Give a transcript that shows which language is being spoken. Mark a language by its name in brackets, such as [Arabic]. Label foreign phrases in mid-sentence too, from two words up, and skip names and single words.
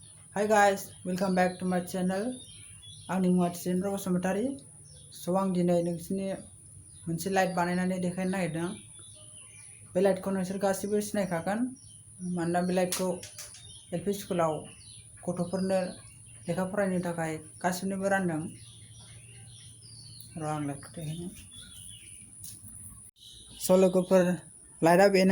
[English] Hi guys, welcome back to my channel. Angni Thejendra basumatary. [Bodo] So आं दिनै नोंसिनि मोनसे लाइट बानायनानै देखायनो नागिरदों। बे लाइटखौ नोंसोर गासिबो सिनायखागोन। मानोना बे लाइटखौ एलपि स्कुलाव गथ'फोरनो लेखा फरायनो थाखाय गासिबनोबो रानदों। र' आं लाइटखौ देखायनो। स' लोगोफोर, लाइटआ बेनो।